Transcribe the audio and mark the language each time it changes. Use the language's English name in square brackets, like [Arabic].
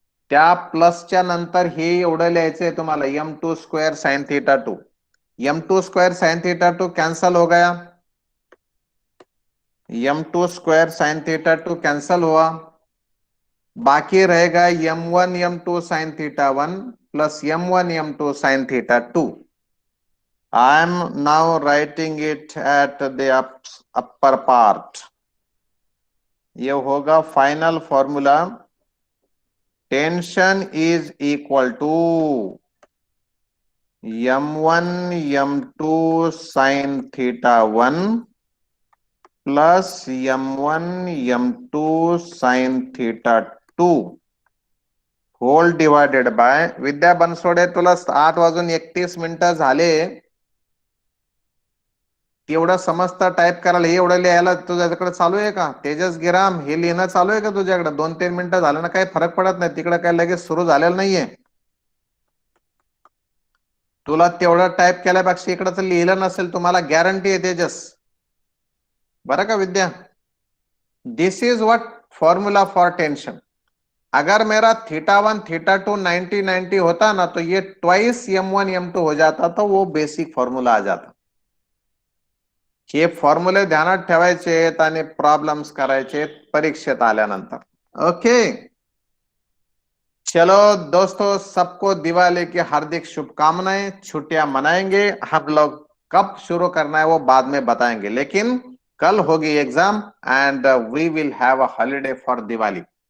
[Marathi] त्या प्लसच्या नंतर हे एवढं लिहायचंय तुम्हाला, [Hindi] m2 square sine theta 2, m2 square sine theta 2 cancel हो गया, m2 square sine theta 2 cancel हुआ, बाकी रहेगा m1 m2 sine theta 1 plus m1 m2 sine theta 2। [English] I am now writing it at the upper part। [Hindi] ये होगा final formula, tension is equal to m1 m2 sine theta 1 plus m1 m2 sine theta 2 whole divided by, विद्या बनसोडे [Marathi] तुला 8:31 झाले, एवढं समजता type करायला, हे एवढं लिहायला तुझ्याकडे चालू आहे का? तेजस गिराम, हे लिहिणं चालू आहे का तुझ्याकडे? 2-3 मिनिटं झालं ना, काही फरक पडत नाही, तिकडे काय लगेच सुरू झालेलं नाहीये। तुला तेवढं टाइप केल्यापेक्षा इकडं तर लिहिलं नसेल, तुम्हाला गॅरंटी आहे तेजस, बरं का विद्या? [English] This is what formula for tension. [Hindi] अगर मेरा थीटा 1 थीटा 2 90-90 होता ना, तो ये ट्वाइस m1 m2 हो जाता, तो वो बेसिक फॉर्मूला आ जाता। [Marathi] हे फॉर्म्युले ध्यानात ठेवायचे आणि प्रॉब्लेम्स करायचे परीक्षेत आल्यानंतर। [Hindi] ओके, चलो दोस्तों, सबको दिवाली की हार्दिक शुभकामनाएं। छुट्टियां मनाएंगे हम लोग, कब शुरू करना है वो बाद में बताएंगे, लेकिन कल होगी exam [English] And we will have a holiday for Diwali.